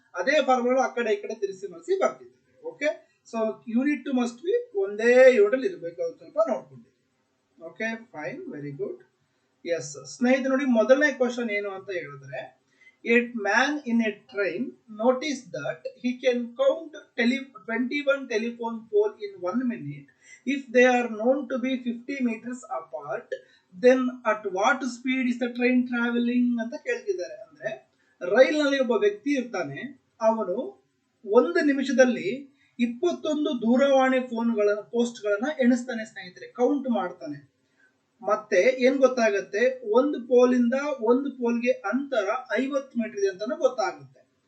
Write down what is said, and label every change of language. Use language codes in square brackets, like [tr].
[kn] ಅದೇ ಫಾರ್ಮುಲಾ ಆ ಕಡೆ ಈ ಕಡೆ ತಿರ್ಸಿ ಮರ್ಸಿ ಬರ್ತಿದ್ದೀವಿ. Okay, so [en] unit must be [kn] ಒಂದೇ ಯೂನಿಟ್ ಇರಬೇಕು, ಅದು ಸ್ವಲ್ಪ ನೋಡ್ಕೊಂಡಿದ್ದೀವಿ. [en] Okay fine, very good. [kn] S ಸ್ನೇಹಿತರೆ, ನೋಡಿ ಮೊದಲನೇ ಕ್ವಶನ್ ಏನು ಅಂತ ಹೇಳಿದ್ರೆ, [en] a man in a train noticed that he can count 21 telephone pole in 1 minute if they are known to be 50 meters apart, then at what speed is the train travelling [kn] ಅಂತ ಕೇಳ್ತಿದ್ದಾರೆ. ಅಂದ್ರೆ ರೈಲ್ನಲ್ಲಿ ಒಬ್ಬ ವ್ಯಕ್ತಿ ಇರ್ತಾನೆ, ಅವನು 1 ನಿಮಿಷದಲ್ಲಿ 21 ದೂರವಾಣಿ ಪೋಸ್ಟ್ಗಳನ್ನ ಎಣಿಸ್ತಾನೆ ಸ್ನೇಹಿತರೆ, ಕೌಂಟ್ ಮಾಡ್ತಾನೆ. ಮತ್ತೆ ಏನ್ ಗೊತ್ತಾಗತ್ತೆ, ಒಂದು ಪೋಲಿಂದ ಒಂದು ಪೋಲ್ಗೆ ಅಂತರ 50 ಮೀಟರ್ ಇದೆ ಅಂತಾನು ಗೊತ್ತಾಗುತ್ತೆ.